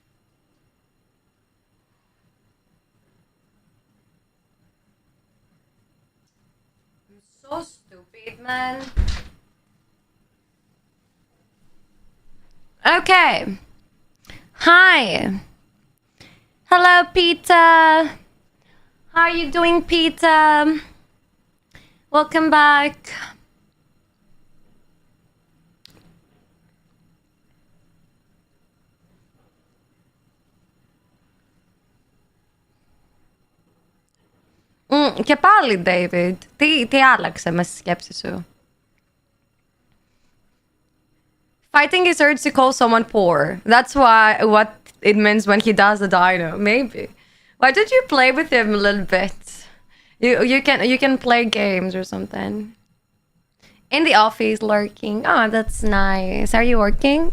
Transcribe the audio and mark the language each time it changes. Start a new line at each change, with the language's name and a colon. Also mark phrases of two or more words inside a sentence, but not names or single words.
English: I'm so stupid, man. Okay. Hi. Hello, Peter. How are you doing, Peter? Welcome back.
Greek: Και πάλι, David. Τι άλλαξε με στη σκέψη σου?
English: Fighting his urge to call someone poor. That's what it means when he does the dino. Maybe. Why don't you play with him a little bit? You can play games or something. In the office, lurking. Oh, that's nice. Are you working?